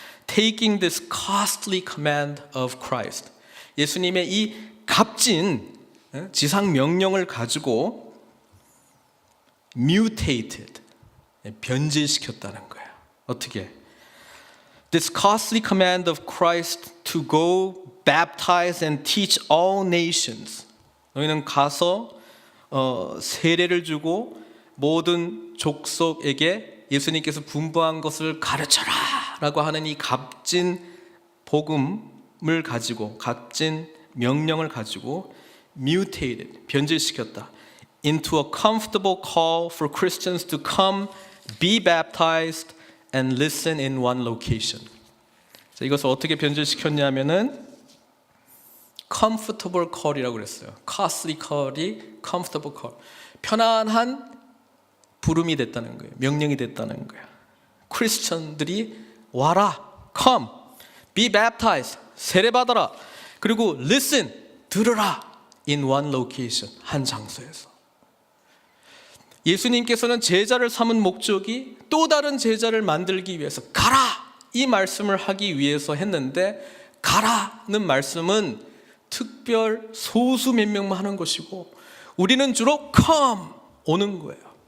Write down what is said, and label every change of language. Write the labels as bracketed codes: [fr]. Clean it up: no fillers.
[en] Taking this costly command of Christ, [ko] 예수님의 이 값진 지상 명령을 가지고 [en] mutated, [ko] 변질시켰다는 거예요. 어떻게? [en] This costly command of Christ to go baptize and teach all nations. [ko] 너희는 가서 세례를 주고 모든 족속에게 예수님께서 분부한 것을 가르쳐라 라고 하는 이 값진 복음을 가지고, 값진 명령을 가지고 mutated, 변질시켰다. [en] Into a comfortable call for Christians to come, be baptized and listen in one location. [ko] 자, 이것을 어떻게 변질시켰냐면은 comfortable call이라고 그랬어요. [en] costly call이 comfortable call. [ko] 편안한 부름이 됐다는 거예요. 명령이 됐다는 거예요. 크리스천들이 와라, [en] come, be baptized, [ko] 세례받아라. 그리고 listen, 들으라. [en] In one location, [ko] 한 장소에서. 예수님께서는 제자를 삼은 목적이 또 다른 제자를 만들기 위해서 가라! 이 말씀을 하기 위해서 했는데, 가라는 말씀은 특별 소수 몇 명만 하는 것이고, 우리는 주로 come, 오는 거예요.